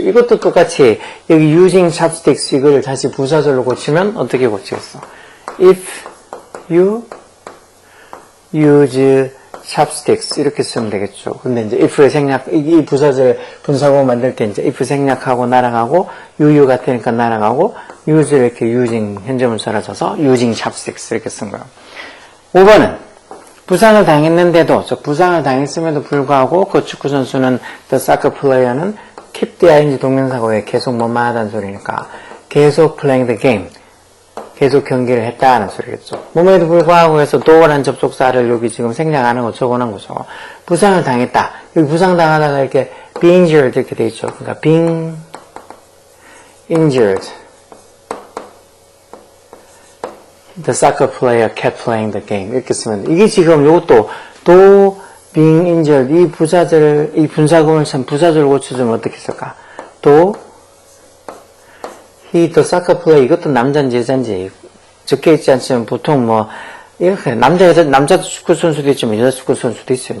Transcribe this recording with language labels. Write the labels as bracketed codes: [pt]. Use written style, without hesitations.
[ko] 이것도 똑같이 여기 [en] using chopsticks [ko] 이걸 다시 부사절로 고치면 어떻게 고치겠어? [en] If you use chopsticks 이렇게 쓰면 되겠죠. [ko] 근데 이제 if의 생략 이 부사절 분사구 만들 때 이제 if 생략하고 날아가고 you 같으니까 날아가고 use를 이렇게 using 현재 분사로 써서 [en] using chopsticks [ko] 이렇게 쓴 거예요. 5번은 부상을 당했는데도 부상을 당했음에도 불구하고 그 축구 선수는 the soccer player는 keep the ing 동명사가 왜 계속 뭐만 하다는 소리니까 계속 [en] playing the game [ko] 계속 경기를 했다는 소리겠죠. 몸에도 불구하고 해서 do라는 접속사를 여기 지금 생략 안 하고 적어놓은 거죠. 부상을 당했다. 여기 부상 당하다가 이렇게 be injured 이렇게 돼 있죠. [en] 그러니까 being injured. The soccer player kept playing the game. [ko] 이렇게 쓰면 돼. 이게 지금 이것도 [en] do being injured [ko] 이 부사절을 이 분사구문을 참 부사절을 고쳐주면 어떻게 쓸까? do he the soccer player 이것도 남자인지 여자인지 적혀있지 않지만 보통 뭐 이렇게 남자 축구 선수도 있지만 여자 축구 선수도 있어요.